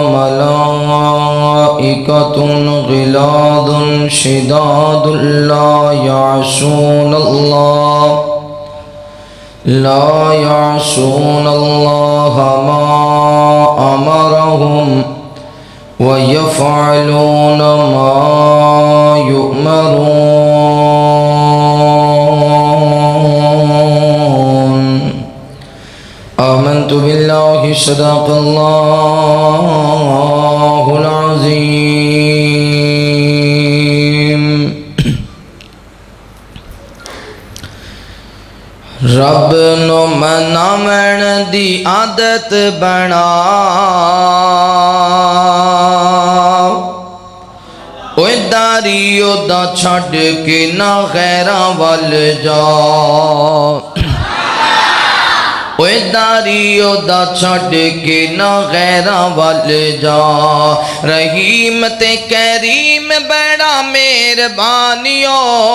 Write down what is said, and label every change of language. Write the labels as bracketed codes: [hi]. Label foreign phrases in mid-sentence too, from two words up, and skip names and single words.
[ar] ملائكة غلاظ شداد لا يعصون الله ما أمرهم ويفعلون ما يؤمرون۔ آمنت بالله صدق الله العظيم۔ [pa] رب نو مناون دی عادت بنا، اوے داری دا چھڈ کے نہ غیراں ول جا، اوے داریو دا چھڑ کے نہ غیراں ول جا رحیم تے کریم بڑا مہربانیو